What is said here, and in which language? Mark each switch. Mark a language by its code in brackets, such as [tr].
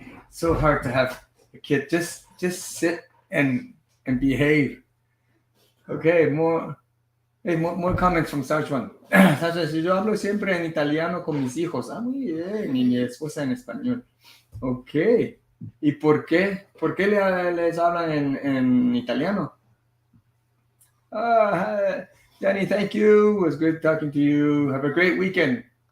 [en] So hard to have a kid just sit and behave. Okay, more comments from Sarge one. [es] Sarge, yo hablo siempre en italiano con mis hijos. Muy bien, y mi esposa en español. Okay. ¿Y por qué? ¿Por qué les hablan en italiano? [en] Danny, thank you. It was good talking to you. Have a great weekend.